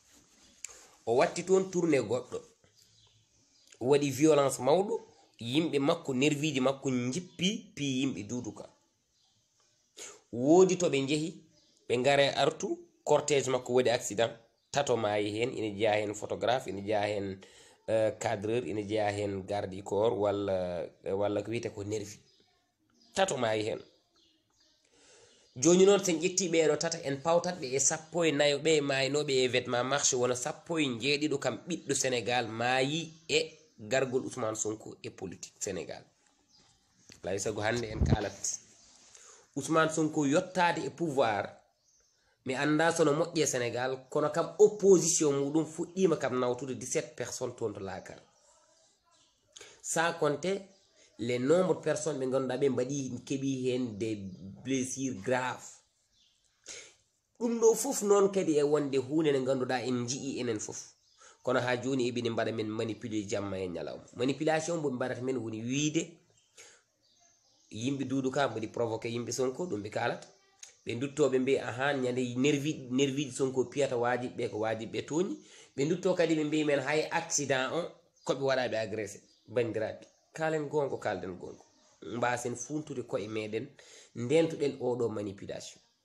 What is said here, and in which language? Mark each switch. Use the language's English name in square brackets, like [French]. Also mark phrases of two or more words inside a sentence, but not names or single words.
[Fula] o watti toon tourné goɗɗo o waɗi violence mawɗo yimɓe makko nerviji makko jippi pi yimɓe Doudou Ka woodi to ɓe jeehi ɓe gare artu cortège makko waɗi accident tato maayi hen ina jeeya hen photographe ina jeeya hen cadreur ina jeeya hen [French] garde du corps [Fula] walla ko wiyete ko nervi tato maayi hen joni noon sen ƴetti ɓeɗo tata en pawtatɓe e 14 ɓe maynoɓe e vêtement marché wona 17 kam ɓiɗɗo Sénégal maayi e gargol Ousmane Sonko e politique Sénégal lay sago hande en kalat Ousmane Sonko yottade e pouvoir mi anda sono moƴƴe Sénégal kono kam opposition muɗum fuɗɗima kam nawtude 17 personnes toon to laakal [French] sans compter les nombre de personnes [Fula] ɓe ganduɗa ɓe mbaɗi keeɓi hen [French] des blessures graves [Fula] ɗum ɗo fof noon kadi e wonde hunde nde ganduɗa en jii enen fof kono ha joni eɓini mbaɗa men manipulé jamma e ñalawma manipulation mbo ɓe mbaɗata men woni wiide yimɓe Doudou Ka mbaɗi provoqué yimɓe Sonko ɗum ɓe kalata ɓe duttoɓe mbi ahan ñande nerviji Sonko piyata wajiɓe ko wajiɓe toñi ɓe dutto kadi ɓe mbi men hay accident o koɓe waɗaɓe agressé bandiraɓe kalden gongo mbasen funtude koye meɗen ndentuɗen oɗo manipulation